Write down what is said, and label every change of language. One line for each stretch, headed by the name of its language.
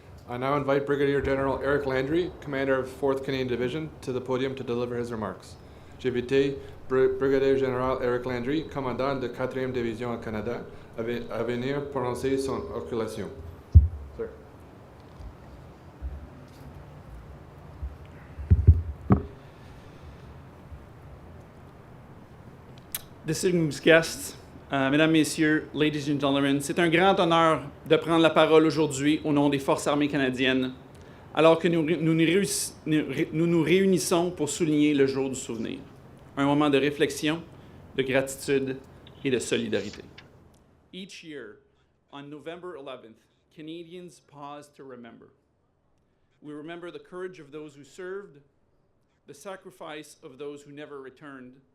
English: I now invite Brigadier General Eric Landry, Commander of 4th Canadian Division, to the podium to deliver his remarks.
French: JVT, Brigadier Général Eric Landry, commandant de 4e Division au Canada, à venir prononcer son occultation.
English: Sir. Distinguished guests,
French: mesdames, messieurs,
English: ladies and gentlemen,
French: c'est un grand honneur de prendre la parole aujourd'hui au nom des Forces armées canadiennes, alors que nous nous réunissons pour souligner le jour du souvenir. Un moment de réflexion, de gratitude et de solidarité.
English: Each year, on November 11th, Canadians pause to remember. We remember the courage of those who served, the sacrifice of those who never returned,